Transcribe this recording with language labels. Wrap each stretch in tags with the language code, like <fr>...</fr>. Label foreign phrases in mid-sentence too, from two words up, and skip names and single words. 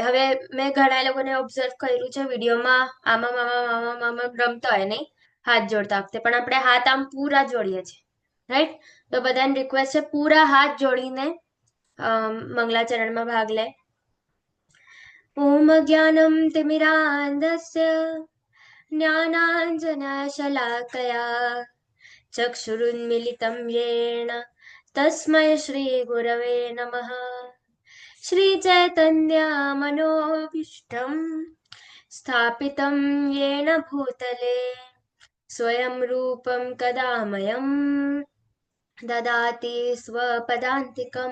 <gu>હવે મેં ઘણા લોકોને ઓબ્ઝર્વ કર્યું છે વિડીયોમાં, આમાં મામા મામા મામા રમતા હોય નહીં હાથ જોડતા વખતે, પણ આપણે હાથ આમ પૂરા જોડીએ છીએ, રાઈટ? તો બધાને રિક્વેસ્ટ છે પૂરા હાથ જોડીને મંગલાચરણમાં ભાગ લે.</gu> <sa>ઓમ જ્ઞાનમ તિમિરાંધસ્ય જ્ઞાનાંજનશલાકયા चक्षुरुन्मिलितं येन तस्मै श्रीगुरवे नमः. श्रीचैतन्यमनोभीष्टं स्थापितं येन भूतले स्वयं रूपं कदा मह्यं ददाति स्वपदान्तिकं.</sa>